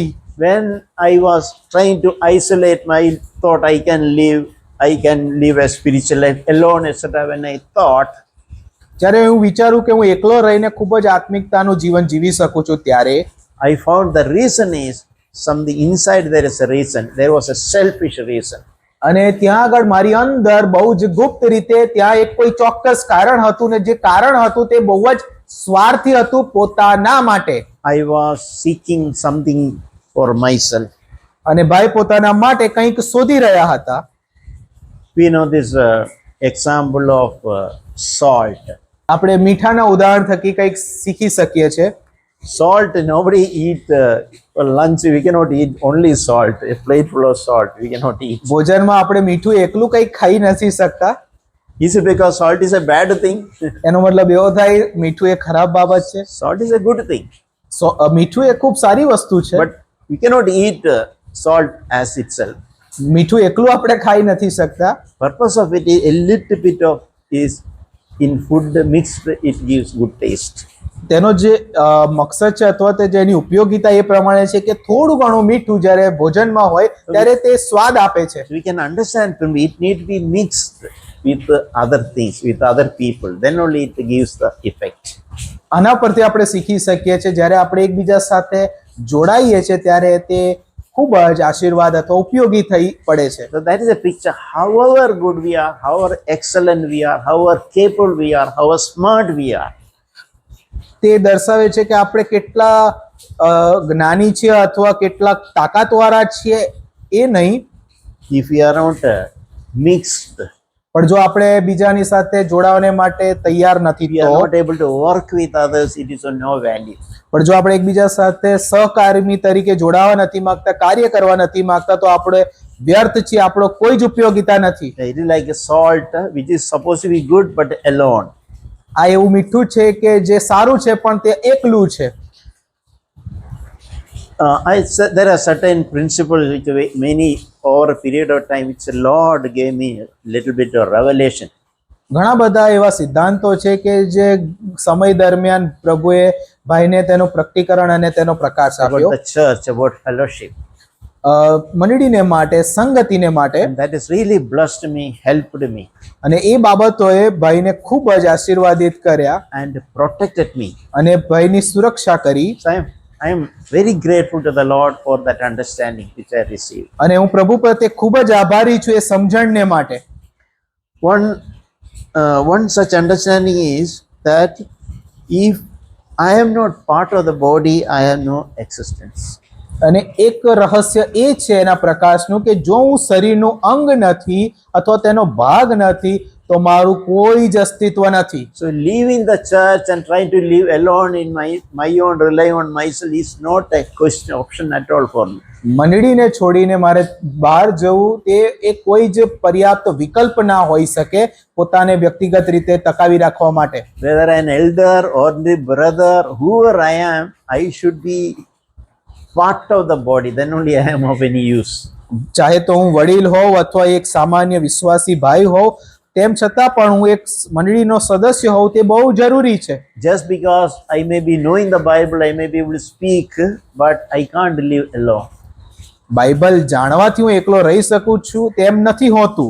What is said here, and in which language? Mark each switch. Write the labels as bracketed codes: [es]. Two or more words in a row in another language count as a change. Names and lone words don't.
[en] When I was trying to isolate, I thought I can live a spiritual life alone, etc. When I thought, [gu] જ્યારે હું વિચારું કે હું એકલો રહીને ખૂબ જ આત્મિકતાનું જીવન જીવી શકું છું, ત્યારે [en] I found the reason is something inside. There is a reason. There was a selfish reason. [gu] અને ત્યાં આગળ મારી અંદર બહુ જ ગુપ્ત રીતે ત્યાં એક કોઈ ચોક્કસ કારણ હતું ને જે કારણ હતું તે બહુ જ સ્વાર્થી હતું પોતાના માટે. [en] I was seeking something for myself. [gu] અને ભાઈ પોતાના માટે કંઈક શોધી રહ્યા હતા. [en] We know this example of salt. [gu] આપણે મીઠાના ઉદાહરણ થકી કંઈક શીખી શકીએ છીએ. [en] Salt, nobody eat for lunch. We cannot eat only salt. A plate full of salt, we cannot eat. [gu] ભોજનમાં આપણે મીઠું એકલું કંઈક ખાઈ નથી શકતા. [en] Is it because salt is a bad thing? [gu] એનો મતલબ એવો થાય મીઠું એક ખરાબ બાબત છે. [en] Salt is a good thing. [gu] મીઠું એ ખૂબ સારી વસ્તુ છે. [en] But we cannot eat salt as itself. [gu] મીઠું એકલું આપણે ખાઈ નથી શકતા. [en] Purpose of it is a little bit of is in food mixed. It gives good taste. [gu] તેનો જે મકસદ છે અથવા તે જેની ઉપયોગિતા એ પ્રમાણે છે કે થોડું ઘણું મીઠું જ્યારે ભોજનમાં હોય ત્યારે તે સ્વાદ આપે છે. [en] So we can understand from it need to be mixed with other things, with other people. Then only it gives the effect. [gu] આના પરથી આપણે શીખી શકીએ છીએ જ્યારે આપણે એકબીજા સાથે જોડાઈએ છીએ ત્યારે તે ખૂબ જ આશીર્વાદ અથવા ઉપયોગી થઈ પડે છે. [en] So that is a picture. However good we are, however excellent we are, however capable we are, however smart we are, [gu] તે દર્શાવે છે કે આપણે કેટલા જ્ઞાની છીએ અથવા કેટલા તાકાતવાળા છીએ એ નહીં. [en] if we are not mixed, [gu] પણ જો આપણે બીજાની સાથે જોડાવાને માટે તૈયાર નથી [en] we are [gu] તો [en] not able to work with others, it is of no value. [gu] પણ જો આપણે એકબીજા સાથે સહકર્મી તરીકે જોડાવા નથી માંગતા, કાર્ય કરવા નથી માંગતા તો આપણે વ્યર્થ છીએ, આપણો કોઈ જ ઉપયોગિતા નથી. [en] It is like a salt which is supposed to be good but alone. [gu] આ એવું મીઠું છે કે જે સારું છે પણ તે એકલું છે. [en] I said there are certain principles which many over a period of time which the Lord gave me a little bit of revelation. [gu] ઘણા બધા એવા સિદ્ધાંતો છે કે જે સમય દરમિયાન પ્રભુએ ભાઈને તેનું પ્રકટીકરણ અને તેનો પ્રકાશ [en] about [gu] આપ્યો [en] the church, about fellowship. [gu] મંડળીને માટે, સંગતિને માટે. [en] And that has really blessed me, helped me, [gu] અને એ બાબતોએ ભાઈને ખૂબ જ આશીર્વાદિત કર્યા [en] and protected me. [gu] અને ભાઈની સુરક્ષા કરી. [en] So I am very grateful to the Lord for that understanding which I received. [gu] અને હું પ્રભુ પ્રત્યે ખૂબ જ આભારી છું એ સમજણને માટે. [en] One such understanding is that if I am not part of the body, I have no existence. [gu] અને એક રહસ્ય એ છે એના પ્રકાશનું કે જો હું શરીરનું અંગ નથી અથવા તેનો ભાગ નથી તો મારું કોઈ જ અસ્તિત્વ નથી. [en] So leaving the church and trying to live alone in my own, rely on myself is not a question option at all for me. [gu] મંડળીને છોડીને મારે બહાર જવું તે એ કોઈ જ પર્યાપ્ત વિકલ્પ ના હોઈ શકે પોતાને વ્યક્તિગત રીતે ટકાવી રાખવા માટે. [en] Whether an elder or the brother, whoever I am, I should be part of the body, then only I am of any use. [gu] ચાહે તો હું વડીલ હોઉં અથવા એક સામાન્ય વિશ્વાસી ભાઈ હોઉં તેમ છતાં પણ હું એક મંડળીનો સદસ્ય હોઉં તે બહુ જરૂરી છે. [en] Just because I may be knowing the Bible, I may be able to speak, but I can't live alone. [gu] બાઇબલ જાણવાથી હું એકલો રહી શકું છું તેમ નથી હોતું.